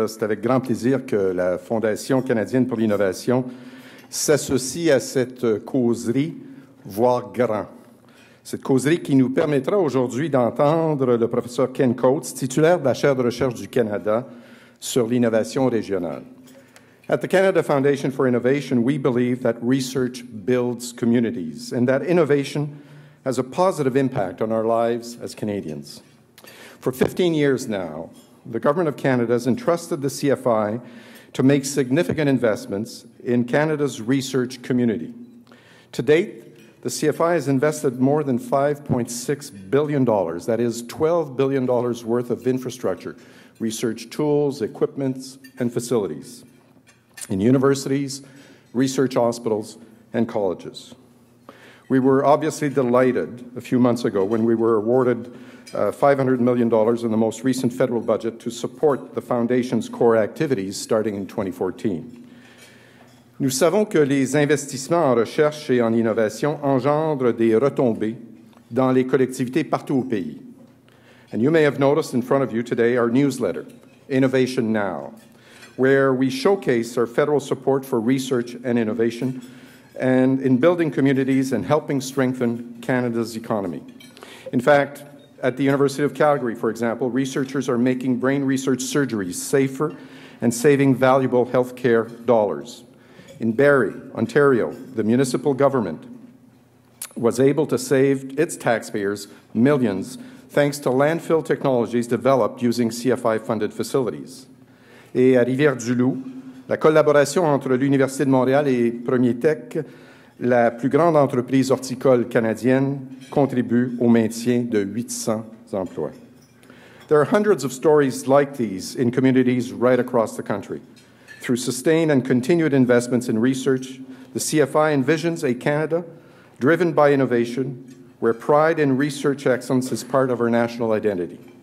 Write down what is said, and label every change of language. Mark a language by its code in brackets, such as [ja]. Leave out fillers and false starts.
[fr] C'est avec grand plaisir que la Fondation canadienne pour l'innovation s'associe à cette causerie, voire grand. Cette causerie qui nous permettra aujourd'hui d'entendre le professeur Ken Coates, titulaire de la chaire de recherche du Canada sur l'innovation régionale. [en] At the Canada Foundation for Innovation, we believe that research builds communities and that innovation has a positive impact on our lives as Canadians. For 15 years now, the Government of Canada has entrusted the CFI to make significant investments in Canada's research community. To date, the CFI has invested more than $5.6 billion, that is $12 billion worth of infrastructure, research tools, equipment, and facilities in universities, research hospitals, and colleges. We were obviously delighted a few months ago when we were awarded $500 million in the most recent federal budget to support the Foundation's core activities starting in 2014. [fr] Nous savons que les investissements en recherche et en innovation engendrent des retombées dans les collectivités partout au pays. [en] And you may have noticed in front of you today our newsletter, Innovation Now, where we showcase our federal support for research and innovation and in building communities and helping strengthen Canada's economy. In fact, at the University of Calgary, for example, researchers are making brain research surgeries safer and saving valuable healthcare dollars. In Barrie, Ontario, the municipal government was able to save its taxpayers millions thanks to landfill technologies developed using CFI-funded facilities. [fr] Et à Rivière-du-Loup, la collaboration entre l'Université de Montréal et Permeates, la plus grande entreprise horticole canadienne, contribue au maintien de 800 emplois. [en] There are hundreds of stories like these in communities right across the country. Through sustained and continued investments in research, the CFI envisions a Canada driven by innovation, where pride in research excellence is part of our national identity.